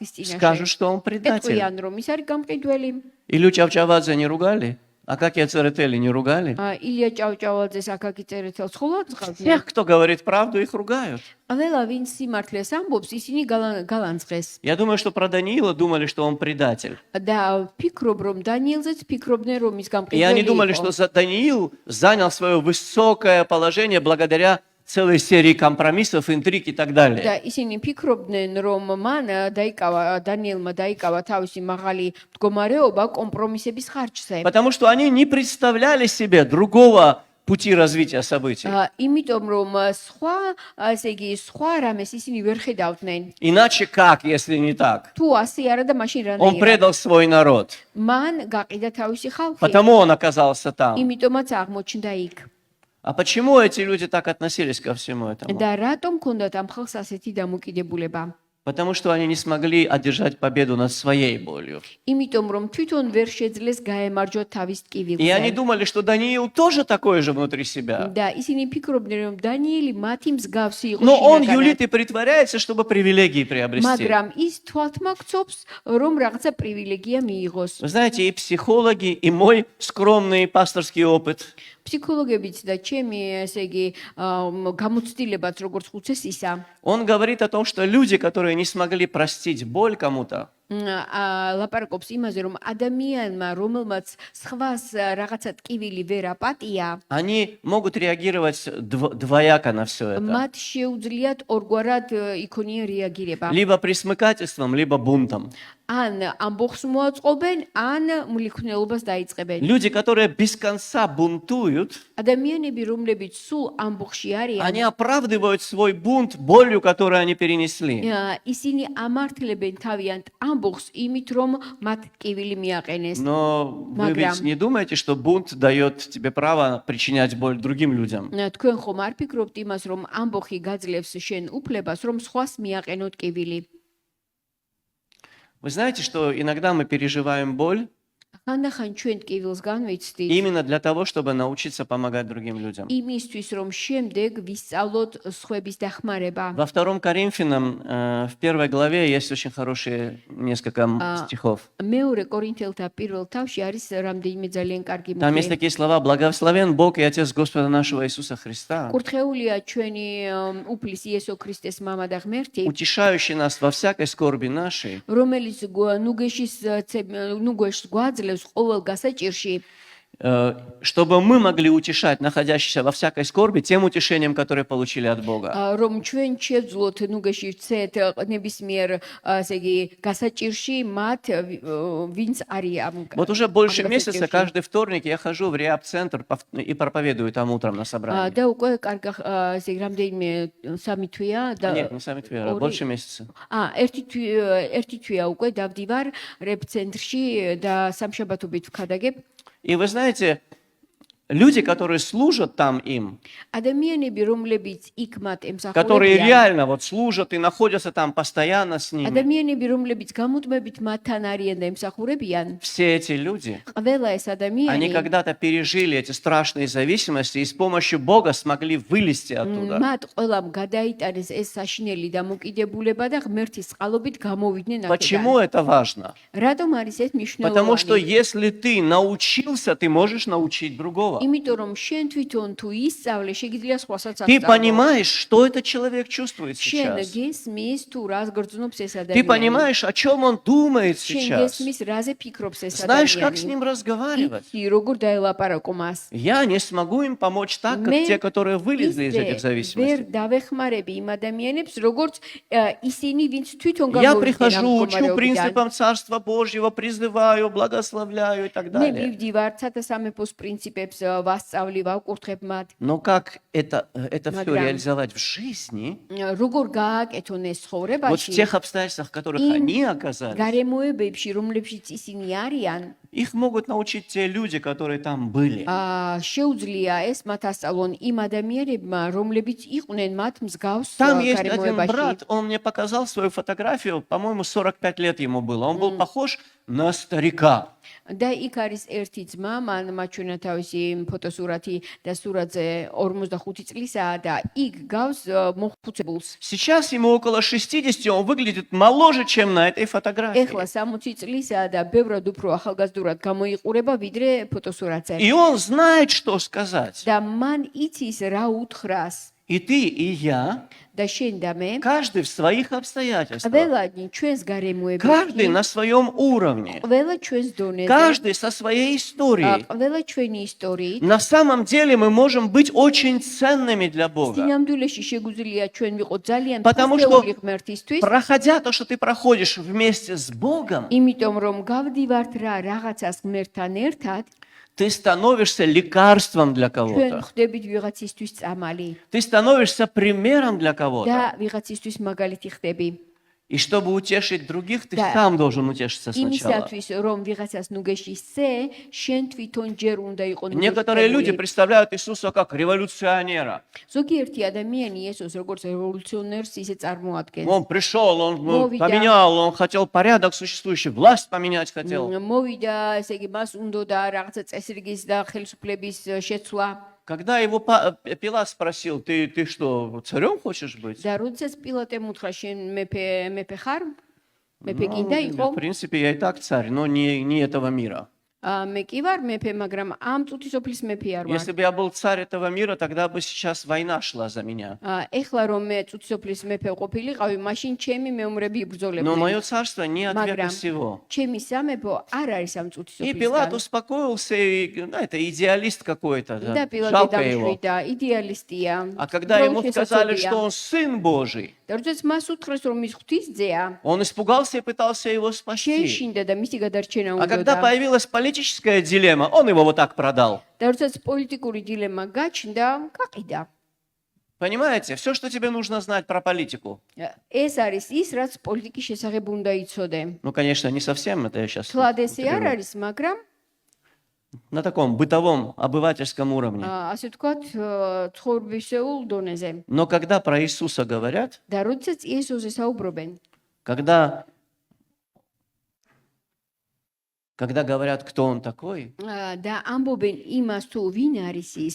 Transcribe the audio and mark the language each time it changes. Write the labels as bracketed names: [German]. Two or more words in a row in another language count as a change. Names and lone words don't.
[Russian] Скажут, что он предатель. [Georgian] ეტყვიან, რომ ის არის გამყიდველი. [Russian] Илью Чавчавадзе не ругали? Акакия Церетели не ругали? [Georgian] ილია ჭავჭავალძეს აკაკი წერეთელს ხოლმე აწყავდნენ. [Russian] Тех, кто говорит правду, их ругают. [Georgian] ყველა ვინც სიმართლეს ამბობს, ისინი გალანძღეს. [Russian] Я думаю, что про Даниила думали, что он предатель. [Georgian] და ფიქრობ რომ დანიელზეც фикробდნენ რომ ის [Russian] И они [Georgian] გამყიდველი [Russian] думали, [Georgian] იყო. [Russian] что Даниил занял свое высокое положение благодаря целой серии компромиссов, интриг и так далее. [Georgian] და ისინი ფიქრობდნენ რომ მან დანიელმა დაიკავა თავისი მაღალი მდგომარეობა კომპრომისების ხარჯზე. [Russian] Потому что они не представляли себе другого пути развития событий. [Georgian] იმიტომ რომ სხვა, ესე იგი, სხვა რამეს ისინი ვერ ხედავდნენ. [Russian] Иначе как, если не так? [Georgian] თუ ასე არა და მაშინ [Russian] Он [Georgian] რანაირად. [Russian] предал свой народ. [Georgian] მან გაყიდა თავისი ხალხი. [Russian] Потому он оказался там. [Georgian] იმიტომაც აღმოჩნდა იქ. [Russian] А почему эти люди так относились ко всему этому? [Georgian] და რატომ ქონდათ ამ ხალხს ასეთი დამოკიდებულება? [Russian] Потому что они не смогли одержать победу над своей болью. [Georgian] იმიტომ რომ თვითონ ვერ შეძლეს გაემარჯვოთ თავის [Russian] И они [Georgian] ტკივილზე. [Russian] думали, что Даниил тоже такой же внутри себя. [Georgian] და ისინი ფიქრობდნენ რომ დანიელი მათი მსგავსი იყო [Russian] Но он [Georgian] შინაგანად. [Russian] юлит и притворяется, чтобы привилегии приобрести. [Georgian] მაგრამ ის თვალთმაგცობს რომ რაღაცა პრივილეგია მიიღოს. [Russian] Вы знаете, и психологи, и мой скромный пасторский опыт [Georgian] ფსიქოლოგებიც და ჩემი ესე იგი გამოცდილებაც როგორც ხუცესისა [Russian] он говорит о том, что люди, которые не смогли простить боль кому-то, [Georgian] ლაპარაკობს იმაზე რომ ადამიანმა რომელმაც სხვას რაღაცა ტკივილი ვერ აპატია [Russian] они могут реагировать двояко на все это. [Georgian] მათ შეუძლიათ ორგვარად იქონია რეაგირება [Russian] Либо присмыкательством, либо бунтом. [Georgian] ან ამბოხს მოაწყობენ ან მლიქნელობას დაიწყებენ [Russian] Люди, которые без конца бунтуют, [Georgian] ადამიანები რომლებიც სულ ამბოხში [Russian] они [Georgian] არიან [Russian] оправдывают свой бунт болью, которую они перенесли. [Georgian] ისინი ამართლებენ თავიანთ ამბოხს იმით რომ მათ ტკივილი მიაყენეს [Russian] Но вы ведь не думаете, что бунт дает тебе право причинять боль другим людям? [Georgian] თქვენ ხომ არ ფიქრობთ იმას რომ ამბოხი გაძლევს შენ უფლებას რომ სხვას მიაყენო ტკივილი [Russian] Вы знаете, что иногда мы переживаем боль [Georgian] ხანდახან ჩვენ ტკივილს განვიცდით [Russian] именно для того, чтобы научиться помогать другим людям. [Georgian] იმისთვის რომ შემდეგ ვისწავლოთ სხვების დახმარება [Russian] Во 2 Коринфянам, в 1 главе, есть очень хорошие несколько стихов. [Georgian] მეორე კორინთელთა პირველ თავში არის რამდენიმე ძალიან კარგი [Russian] Там есть [Georgian] მუხლი [Russian] такие слова: «Благословен Бог и Отец Господа нашего Иисуса Христа, [Georgian] კურთხეულია ჩვენი უფლის იესო ქრისტეს მამა და ღმერთი [Russian] утешающий нас во всякой скорби нашей, [Georgian] რომელიც ნუგეშს გვაძლევს ყოველ გასაჭირში [Russian] чтобы мы могли утешать находящихся во всякой скорби тем утешением, которое получили от Бога». [Georgian] რომ ჩვენ შევძლოთ ნუგეში ვცეთ ნებისმიერ ასე იგი გასაჭირში მათ ვინც არის ამ [Russian] Вот уже больше месяца каждый вторник я хожу в реаб-центр и проповедую там утром на собрании. [Georgian] და უკვე კარგი ასე იგი რამდენიმე სამი თვეა და [Russian] Нет, не сами твои, больше месяца. [Georgian] ერთი თვეა უკვე დავდივარ რეაბ-ცენტრში და სამშაბათობით ვქადაგებ [Russian] И вы знаете, люди, которые служат там им, [Georgian] ადამიანები რომლებიც იქ მათ [Russian] которые [Georgian] ემსახურებიან [Russian] реально вот служат и находятся там постоянно с ними, [Georgian] ადამიანები რომლებიც გამუდმებით მათთან არიან და ემსახურებიან [Russian] все эти люди, [Georgian] ყველა ეს [Russian] они [Georgian] ადამიანი [Russian] когда-то пережили эти страшные зависимости и с помощью Бога смогли вылезти оттуда. [Georgian] მათ ყველამ გადაიტანეს ეს საშინელი დამოკიდებულება და ღმერთის წყალობით გამოვიდნენ აქედან. [Russian] Почему это важно? [Georgian] რატომ არის ეს [Russian] Потому что [Georgian] მნიშვნელოვანი? [Russian] если ты научился, ты можешь научить другого. [Georgian] იმიტომ რომ შენ თვითონ თუ ისწავლე, შეგიძლია სხვასაც [Russian] Ты [Georgian] ასწავლო. [Russian] понимаешь, что этот человек чувствует [Georgian] შენ [Russian] сейчас. [Georgian] გესმის თუ რას გრძნობს ეს [Russian] Ты [Georgian] ადამიანი. [Russian] понимаешь, о чем он думает [Georgian] შენ [Russian] сейчас. [Georgian] გესმის რაზე ფიქრობს ეს [Russian] Знаешь, как с [Georgian] ადამიანი. [Russian] ним разговаривать. [Georgian] იცი როგორ დაელაპარაკო მას. [Russian] Я не смогу им помочь так, как [Georgian] მე [Russian] те, которые вылезли из этих [Georgian] ვერ [Russian] зависимостей. [Georgian] დავეხმარები იმ ადამიანებს, როგორც ისინი, ვინც თვითონ [Russian] Я [Georgian] გამოვიდნენ ამ [Russian] прихожу, учу [Georgian] მდგომარეობიდან. [Russian] принципам Царства Божьего, призываю, благословляю и так [Georgian] მე [Russian] далее. [Georgian] მივდივარ ცათასამეფოს პრინციპებს ვასწავლი, ვაკურთხებ მათ. [Russian] Но как это все [Georgian] Მაგრამ- [Russian] реализовать в жизни, [Georgian] როგორ გააკეთონ ეს [Russian] вот в [Georgian] ცხოვრებაში? [Russian] тех обстоятельствах, в которых [Georgian] იმ [Russian] они оказались, [Georgian] გარემოებებში, რომლებშიც ისინი არიან, [Russian] их могут научить те люди, которые там были. [Georgian] შეუძლია ეს მათ ასწავლონ იმ ადამიანებმა, რომლებიც იყვნენ მათ მსგავს [Russian] Там есть один [Georgian] გარემოებაში. [Russian] брат, он мне показал свою фотографию, по-моему, 45 лет ему было. Он был похож на старика. [Georgian] და იქ არის ერთი ძმა, მან მაჩვენა თავისი ფოტოსურათი და სურათზე 45 წლისაა და იქ გავს მოხუცებულს. [Russian] Сейчас ему около 60, он выглядит моложе, чем на этой фотографии. [Georgian] ეხლა 60 წლისაა და ბევრად უფრო ახალგაზრდა რეალურად გამოიყურება ვიდრე ფოტოსურათზე. [Russian] И он знает, что сказать. [Georgian] და მან იცის რა უთხრას. [Russian] И ты, и я, [Georgian] და შენ და მე [Russian] каждый в своих обстоятельствах, [Georgian] ყველანი ჩვენს გარემოებში, [Russian] каждый на своем уровне, [Georgian] ყველა ჩვენს донеზე, [Russian] каждый со своей историей. [Georgian] ყველა ჩვენი ისტორიით, [Russian] На самом деле мы можем быть очень ценными для Бога. [Georgian] სინამდვილეში შეგვიძლია ჩვენ ვიყოთ ძალიან [Russian] Потому что, [Georgian] ფასეული ღმერთისთვის, [Russian] проходя то, что ты проходишь вместе с Богом, [Georgian] იმიტომ რომ გავდივართ რა რაღაცას ღმერთთან ერთად, [Russian] ты становишься лекарством для [Georgian] ჩვენ [Russian] кого-то. [Georgian] ხდებით ვიღაცისთვის წამალი [Russian] Ты становишься примером для кого-то. [Georgian] და вიღაცისთვის მაგალითი ხდები. [Russian] И чтобы утешить других, ты Да. сам должен утешиться сначала. [Georgian] იმისათვის რომ ვიღაცას ნუგეშისცე, შენ თვითონ ჯერ უნდა იყო [Russian] Некоторые люди [Georgian] ნუგეშისცებული. [Russian] представляют Иисуса как революционера. [Georgian] ზოგიერთი ადამიანი იესოს როგორც რევოლუციონერს ისე წარმოადგენს. [Russian] Он пришел, он [Georgian] Мовидя. [Russian] поменял, он хотел порядок существующий, власть поменять хотел. [Georgian] მოვიდა, ესე იგი მას უნდა რაღაცა წესრიგის და ხელისუფლების შეცვლა. [Russian] Когда его Пилат спросил, ты что, царем хочешь быть? [Georgian] და როდესაც პილატემ უთხრა შენ მეფე ხარ? მეფე გინდა იყო? [Russian] В принципе, я и так царь, но не этого мира. [Georgian] მე კი ვარ მეფე, მაგრამ ამ წუთისოფლის მეფე არ ვარ. [Russian] Если бы я был царь этого мира, тогда бы сейчас война шла за меня. [Georgian] ეხლა რომ მე წუთისოფლის მეფე ყოფილიყავი, მაშინ ჩემი მეომრები [Russian] Но [Georgian] იბრძოლებდნენ. [Russian] мое царство не ответ [Georgian] Მაგრამ [Russian] всего. [Georgian] ჩემი სამეფო არ არის ამ [Russian] И Пилат [Georgian] წუთისოფლისგან. [Russian] успокоился, и, это идеалист какой-то, [Georgian] და [Russian] да, [Georgian] პილატე [Russian] жалко его. [Georgian] დამშვიდა, იდეალისტია. [Russian] А когда ему [Georgian] უბრალოდ [Russian] сказали, [Georgian] შესაძლებია. [Russian] что он сын Божий, [Georgian] და როდესაც მას უთხრეს რომ ის ღვთისძეა, [Russian] он испугался и пытался его спасти. [Georgian] შეშინდა და მისი გადარჩენა [Russian] А когда [Georgian] უნდოდა. [Russian] появилась политическая дилемма, он его вот так продал. [Georgian] და როდესაც პოლიტიკური დილემა გაჩნდა, გაყიდა. [Russian] Понимаете, все, что тебе нужно знать про политику. [Georgian] ეს არის ის, რაც პოლიტიკის შესახებ უნდა იცოდე. [Russian] Ну, конечно, не совсем, это я сейчас [Georgian] თლად ესე არ არის, მაგრამ [Russian] на таком бытовом, обывательском уровне. [Georgian] ასე ვთქვათ, ცხოვრებისეულ დონეზე. [Russian] Но когда про Иисуса говорят, [Georgian] და როდესაც იესოზე საუბრობენ, [Russian] когда говорят, кто он такой, [Georgian] და ამბობენ იმას თუ вин არის ის,